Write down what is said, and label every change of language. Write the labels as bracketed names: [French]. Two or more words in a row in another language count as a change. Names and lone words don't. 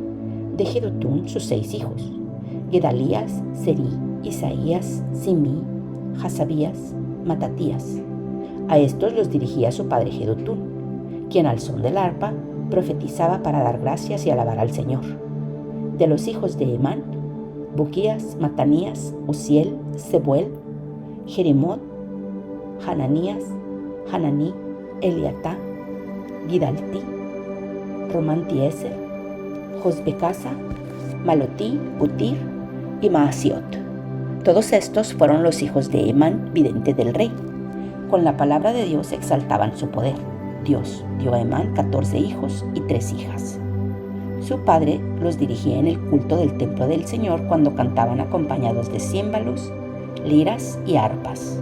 [Spanish] De Jedutún sus 6 hijos: Gedalías, Serí, Isaías, Simí, Hasabías, Matatías. A estos los dirigía su padre Jedutún, quien al son del arpa profetizaba para dar gracias y alabar al Señor. De los hijos de Emán, Buquías, Matanías, Uziel, Sebuel, Jerimot, Hananías, Hananí, Eliatá, Gidaltí, Romantieser, Josbecasa, Malotí, Utir y Maasiot. Todos estos fueron los hijos de Emán, vidente del rey. Con la palabra de Dios exaltaban su poder. Dios dio a Emán 14 hijos y 3 hijas. Su padre los dirigía en el culto del templo del Señor cuando cantaban acompañados de címbalos, liras y arpas.